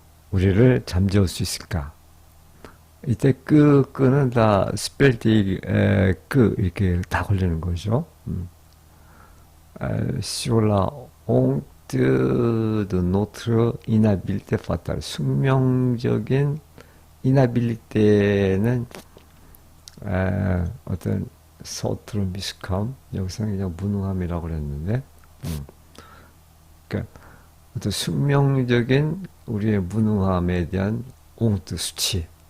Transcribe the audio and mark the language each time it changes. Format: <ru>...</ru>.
<ko>우리를 잠재울 수 있을까? 이때 끄는 다 스펠디 이렇게 다 걸리는 거죠.</ko> <fr>sur la honte de notre inhabilité fatale.</fr> <ko>숙명적인 inhabilité는 어떤 서투른 미숙함, 여기서 그냥 무능함이라고 그랬는데, 그러니까 어떤 숙명적인 우리의 무능함에 대한 옹트 수치.</ko>